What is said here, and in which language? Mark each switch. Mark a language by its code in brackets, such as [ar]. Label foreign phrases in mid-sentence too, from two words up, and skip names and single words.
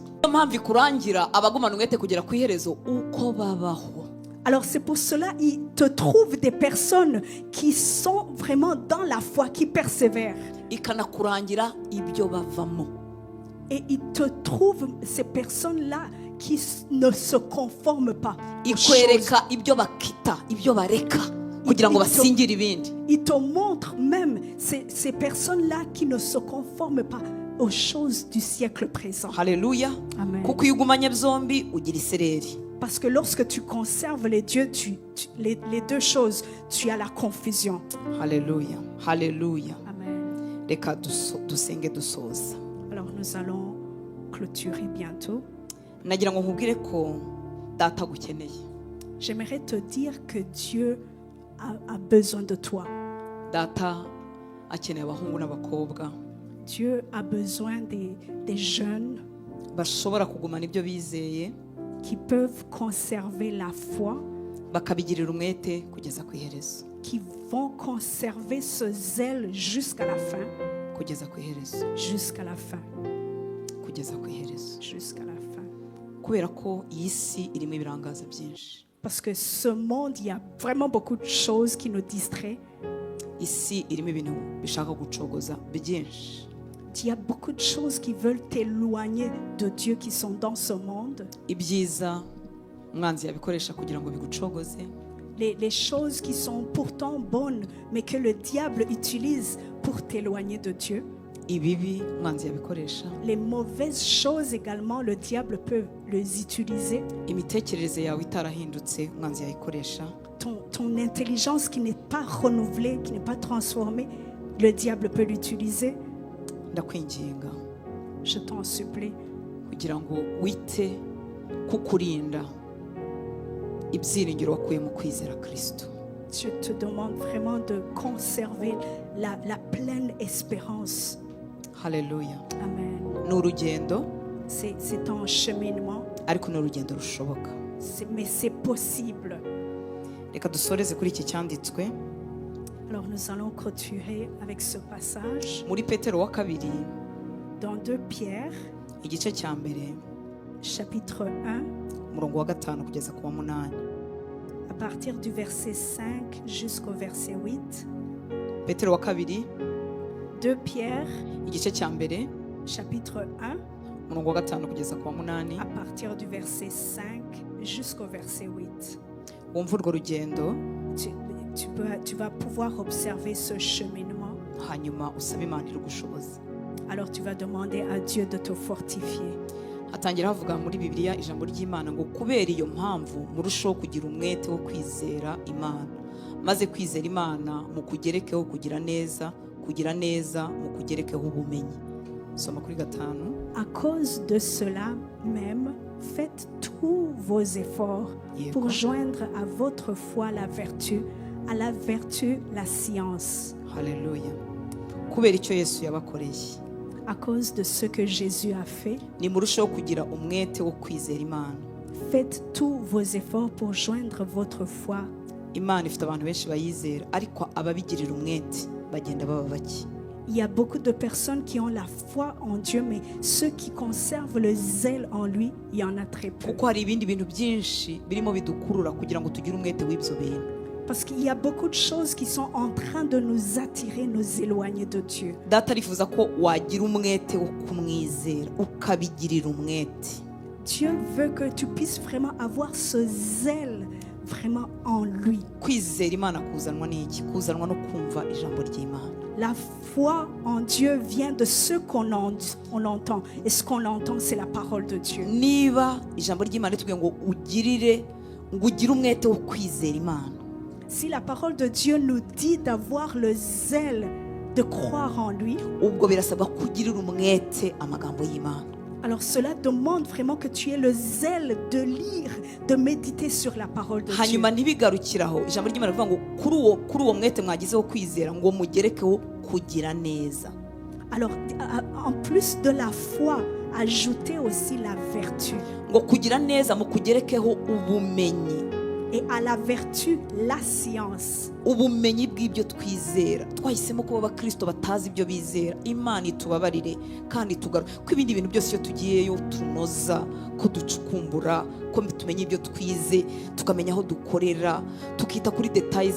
[rw] Niyo mpamvu ikurangira abagumana umwete kugera ku iherezo uko babaho. [fr] Alors c'est pour cela il te trouve des personnes qui sont vraiment dans la foi, qui persévèrent. [rw] Ikanakurangira ibyo bavamo. [fr] Et il te trouve ces personnes-là qui ne se conforment pas aux choses. [rw] Ikwereka ibyo bakita, ibyo bareka kugira ngo basingire ibindi. [fr] Il te montre même ces personnes-là qui ne se conforment pas aux choses du siècle présent. [rw] Haleluya. Amen. Kuko iyo ugumanye byombi ugira isereri. [fr] Parce que lorsque tu conserves les dieux, les deux choses, tu as la confusion. [rw] Haleluya. Haleluya. Amen. Reka dusenge dusoza. [fr] Alors nous allons clôturer bientôt. [rw] Nagira ngo nkubwire ko data gukeneye. [fr] J'aimerais te dire que Dieu a besoin de toi. [rw] Data akeneye abahungu n'abakobwa. [fr] Dieu a besoin des jeunes [rw] bashobora kugumana ibyo bizeye, [fr] qui peuvent conserver la foi, [rw] bakabigirira umwete kugeza ku iherezo. [fr] qui vont conserver ce zèle jusqu'à la fin. [rw] Kugeza ku iherezo. [fr] Jusqu'à la fin. [rw] Kugeza ku iherezo. [fr] Jusqu'à la fin. [rw] Kubera ko iyi si irimo ibirangaza byinshi. [fr] Parce que ce monde, il y a vraiment beaucoup de choses qui nous distraient. [rw] Isi irimo ibintu bishaka gucogoza byinshi. [fr] Il y a beaucoup de choses qui veulent t'éloigner de Dieu qui sont dans ce monde. [rw] Ibyiza umwanzi yabikoresha kugira ngo bigucogoze. [fr] Les choses qui sont pourtant bonnes, mais que le diable utilise pour t'éloigner de Dieu. [rw] Ibibi umwanzi yabikoresha. [fr] Les mauvaises choses également, le diable peut les utiliser. [rw] Imitekerereze yawe itarahindutse umwanzi yayikoresha. [fr] Ton intelligence qui n'est pas renouvelée, qui n'est pas transformée, le diable peut l'utiliser. [rw] Ndakwinginga, [fr] je t'en supplie, [rw] kugira ngo wite kukurinda ibyiringiro wakuye mu kwizera Kristo. [fr] Je te demande vraiment de conserver la pleine espérance. [rw] Haleluya. Amen. N'urugendo, [fr] c'est un cheminement, [rw] ariko n'urugendo rushoboka. [fr] mais c'est possible. [rw] Reka dusoreze kuri iki cyanditswe. [fr] Alors nous allons clôturer avec ce passage [rw] Muri Petero wa kabiri, [fr] dans 2 Pierre, [rw] igice cya mbere, [fr] chapitre 1, [rw] umurongo wa 5 kugeza ku wa 8. [fr] à partir du verset 5 jusqu'au verset 8. [rw] Petero wa kabiri, [fr] 2 Pierre, [rw] igice cya mbere, [fr] chapitre 1, [rw] umurongo wa 5 kugeza ku wa 8. [fr] à partir du verset 5 jusqu'au verset 8. [rw] Wumva urwo rugendo, [fr] Tu vas pouvoir observer ce cheminement. [rw] hanyuma usaba Imana irugushoboza. [fr] Alors tu vas demander à Dieu de te fortifier. [rw] Hatangira havuga muri Bibiliya ijambo ry'Imana ngo kubera iyo mpamvu murushaho kugira umwete wo kwizera Imana. maze kwizera Imana mukugerekeho kugira neza, kugira neza mukugerekeho ubumenyi. Soma kuri 5. [fr] À cause de cela même, faites tous vos efforts pour joindre à votre foi la vertu, à la vertu la science. [rw] Haleluya. Kubera icyo Yesu yabakoreye, [fr] À cause de ce que Jésus a fait, [rw] nimurusheho kugira umwete wo kwizera Imana. [fr] faites tous vos efforts pour joindre votre foi. [rw] Imana ifite abantu benshi bayizera, ariko ababigirira umwete bagenda baba bake. [fr] Il y a beaucoup de personnes qui ont la foi en Dieu, mais ceux qui conservent le zèle en lui, il y en a très peu. [rw] Kuko hari ibindi bintu byinshi birimo bidukurura kugira ngo tugire umwete w'ibyo bintu. [fr] Parce qu'il y a beaucoup de choses qui sont en train de nous attirer, nous éloigner de Dieu. [rw] Data arifuza ko wagira umwete wo kumwizera, ukabigirira umwete. [fr] Dieu veut que tu puisses vraiment avoir ce zèle vraiment en lui. [rw] Kwizera Imana kuzanwa n'iki? Kuzanwa no kumva ijambo ry'Imana. [fr] La foi en Dieu vient de ce qu'on entend. Et ce qu'on entend, c'est la parole de Dieu. [rw] Niba ijambo ry'Imana ritubwiye ngo ugire umwete wo kwizera Imana, [fr] Si la parole de Dieu nous dit d'avoir le zèle de croire en lui, [rw] ubwo birasaba kugirira umwete amagambo y'Imana. [fr] alors cela demande vraiment que tu aies le zèle de lire, de méditer sur la parole de Dieu. [rw] Hanyuma ntibigarukiraho, ijambo ry'Imana rivuga ngo kuri uwo mwete mwagizeho kwizera ngo mugerekeho kugira neza. [fr] Alors, en plus de la foi, ajoutez aussi la vertu. [rw] Ngo kugira neza mukugerekeho ubumenyi. [fr] Et à la vertu, la science. [rw] Ubumenyi bw'ibyo twizera. Twahisemo kuba abakristo batazi ibyo bizera. Imana itubabarire kandi tugaruke ko ibindi bintu byose iyo tugiyeyo tunoza, ko ducukumbura, ko tumenye ibyo twize, tukamenya aho dukorera, tukita kuri details.